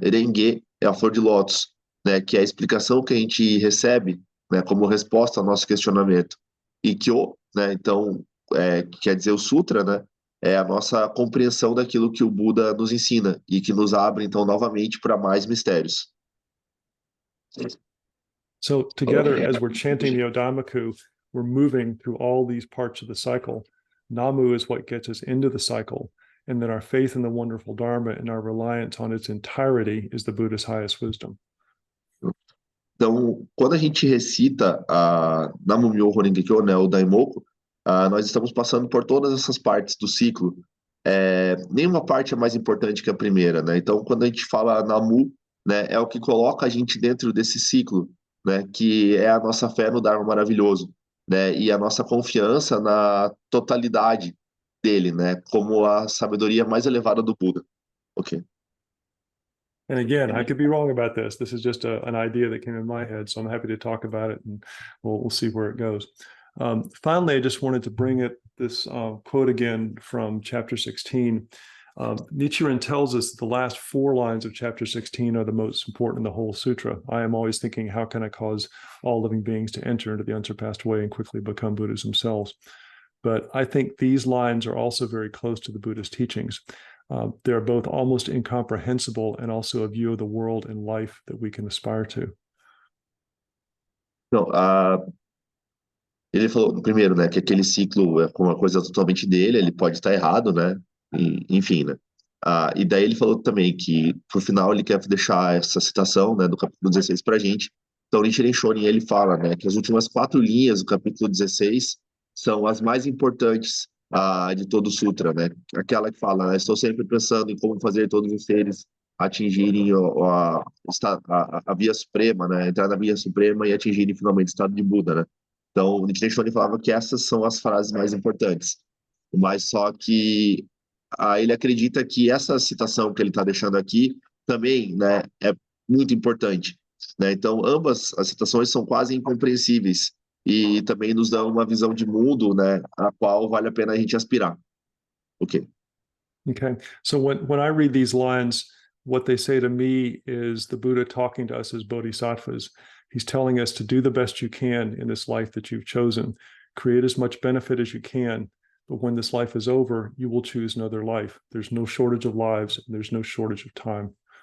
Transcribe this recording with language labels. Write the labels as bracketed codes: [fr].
[pt] Erengue é a flor de lótus, né? Que é a explicação que a gente recebe, né? Como resposta ao nosso questionamento. E Kyo, né? Então, que quer dizer o sutra, né? É a nossa compreensão daquilo que o Buda nos ensina e que nos abre, então, novamente para mais mistérios. [en] So together, as we're chanting the Odamaku, we're moving through all these parts of the cycle. Namu is what gets us into the cycle. And then our faith in the wonderful Dharma and our reliance on its entirety is the Buddha's highest wisdom. [pt] Então, quando a gente recita a Namu-myoho Renge-kyo, né, o Daimoku, nós estamos passando por todas essas partes do ciclo. Nenhuma parte é mais importante que a primeira, né? Então, quando a gente fala Namu, né, é o que coloca a gente dentro desse ciclo, né, que é a nossa fé no Dharma maravilhoso, né, e a nossa confiança na totalidade dele, né, como a sabedoria mais elevada do Buda. Ok. [en] And again, I could be wrong about this. This is just an idea that came in my head, so I'm happy to talk about it, and we'll see where it goes. Finally, I just wanted to bring this quote again from chapter 16. Nichiren tells us that the last 4 lines of chapter 16 are the most important in the whole sutra. I am always thinking, how can I cause all living beings to enter into the unsurpassed way and quickly become Buddhas themselves? But I think these lines are also very close to the Buddhist teachings. They're both almost incomprehensible and also a view of the world and life that we can aspire to. [pt] Não, ele falou, primeiro, né, que aquele ciclo é uma coisa totalmente dele, ele pode estar errado, né, enfim, né. E daí ele falou também que, por final, ele quer deixar essa citação, né, do capítulo 16 para a gente. Então, Nichiren Shonin, ele fala, né, que as últimas 4 linhas do capítulo 16 são as mais importantes de todo o sutra, né, aquela que fala, né, estou sempre pensando em como fazer todos os seres atingirem a via suprema, né, entrar na via suprema e atingirem finalmente o estado de Buda, né. Então, o Nichiren Shonin falava que essas são as frases mais importantes, mas só que ele acredita que essa citação que ele está deixando aqui também, né, é muito importante, né? Então, ambas as citações são quase incompreensíveis e também nos dão uma visão de mundo, né, a qual vale a pena a gente aspirar. Ok. Okay. [en] So when I read these lines, what they say to me is the Buddha talking to us as bodhisattvas. He's telling us to do the best you can in this life that you've chosen, create as much benefit as you can. But when this life is over, you will choose another life. There's no shortage of lives, and there's no shortage of time.